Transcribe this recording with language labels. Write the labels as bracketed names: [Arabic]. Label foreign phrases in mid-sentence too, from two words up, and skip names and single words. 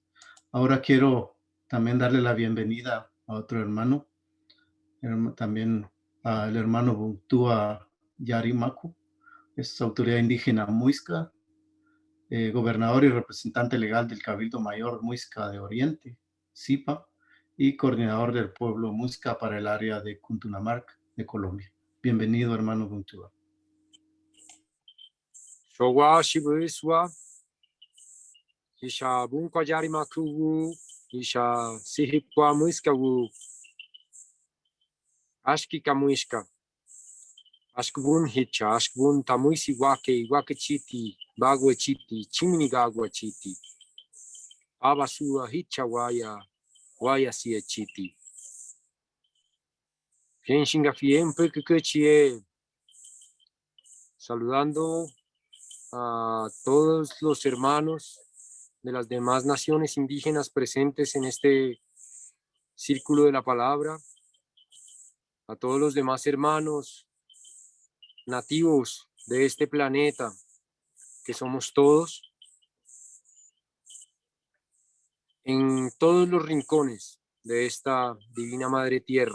[Spanish] Ahora quiero también darle la bienvenida a otro hermano, también al hermano Buntua Yarimacu, es autoridad indígena Muisca, gobernador y representante legal del Cabildo Mayor Muisca de Oriente, CIPA, y coordinador del pueblo Muisca para el área de Cuntunamarca de Colombia. Bienvenido, hermano Buntua. [Chibcha] Showa Shibuswa, Isha Bunka Yarimaku, Isha Sihipwa Muisca, Ashkika Muisca, Ashkbun Hicha, Ashkbun Tamuisi Wake Chiti, Bagwe Chiti, Chimnigagua Chiti, Abasua Hicha Waya Sie Chiti. Genshinga Fien Pekechie, [Spanish] saludando a todos los hermanos de las demás naciones indígenas presentes en este círculo de la palabra, a todos los demás hermanos nativos de este planeta, que somos todos, en todos los rincones de esta divina madre tierra.